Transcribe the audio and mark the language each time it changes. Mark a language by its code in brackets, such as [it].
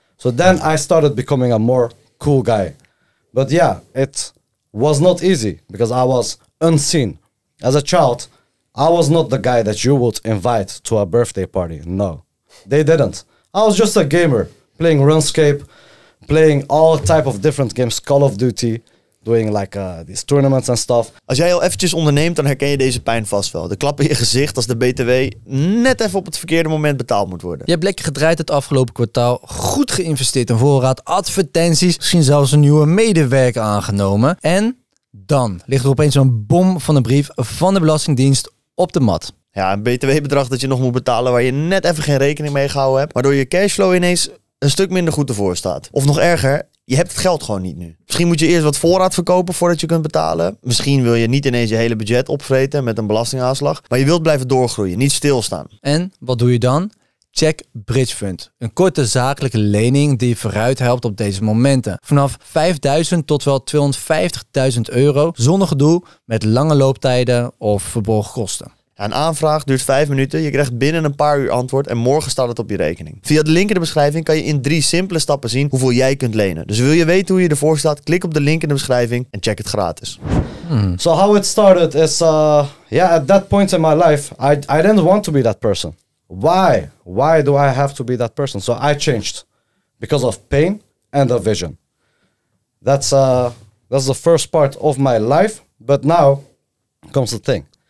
[en] So then I started becoming a more cool guy. But yeah, it was not easy, because I was unseen. As a child, I was not the guy that you would invite to a birthday party. No, they didn't. I was just a gamer, playing RuneScape, playing all type of different games, Call of Duty, doing like these tournaments and stuff. [nl] Als jij al eventjes onderneemt, dan herken je deze pijn vast wel. De klap in je gezicht als de BTW net even op het verkeerde moment betaald moet worden. Je hebt lekker gedraaid het afgelopen kwartaal. Goed geïnvesteerd in voorraad, advertenties. Misschien zelfs een nieuwe medewerker aangenomen. En dan ligt er opeens een bom van een brief van de Belastingdienst op de mat. Ja, een BTW-bedrag dat je nog moet betalen waar je net even geen rekening mee gehouden hebt. Waardoor je cashflow ineens een stuk minder goed ervoor staat. Of nog erger, je hebt het geld gewoon niet nu. Misschien moet je eerst wat voorraad verkopen voordat je kunt betalen. Misschien wil je niet ineens je hele budget opvreten met een belastingaanslag. Maar je wilt blijven doorgroeien, niet stilstaan. En wat doe je dan? Check Bridge Fund. Een korte zakelijke lening die je vooruit helpt op deze momenten. Vanaf 5.000 tot wel 250.000 euro. Zonder gedoe, met lange looptijden of verborgen kosten. Ja, een aanvraag duurt 5 minuten. Je krijgt binnen een paar uur antwoord en morgen staat het op je rekening. Via de link in de beschrijving kan je in 3 simpele stappen zien hoeveel jij kunt lenen. Dus wil je weten hoe je ervoor staat? Klik op de link in de beschrijving en check het gratis. [en] So how it started is, at that point in my life, I didn't want to be that person. Why? Why do I have to be that person? So I changed because of pain and a vision. That's the first part of my life. But now comes the thing.